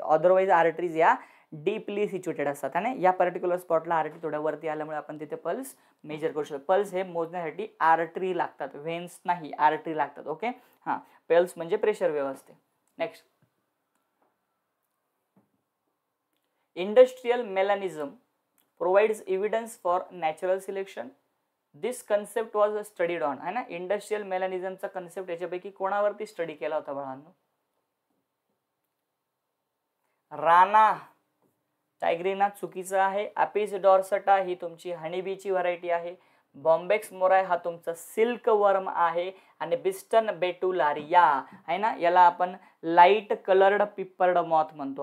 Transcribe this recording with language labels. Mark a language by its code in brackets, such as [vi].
[mr] Otherwise arteries या deeply situated असतात आणि या पर्टिक्युलर स्पॉटला आर्टरी थोड्या वरती आल्यामुळे आपण तिथे पल्स मेजर करू शकतो. पल्स हे मोजण्यासाठी आर्टरी लागतात, व्हेन्स नाही, आर्टरी लागतात. ओके, हां, पल्स म्हणजे प्रेशर वेव्ह असते. Next. [en] Industrial melanism provides evidence for natural selection. This concept was studied on [hi] है ना. [mr] इंडस्ट्रियल मेलॅनिझमचा कन्सेप्ट याच्यापैकी कोणावरती स्टडी केला होता बाळांनो? राणा टायग्रिना चुकीचं आहे. अपिस डॉर्सटा ही तुमची हनीबीची व्हरायटी आहे. बॉम्बेक्स मोराय हा तुमचा सिल्क वर्म आहे आणि बिस्टन बेटुलारिया आहे ना, याला आपण लाईट कलर्ड पिपर्ड मॉथ म्हणतो.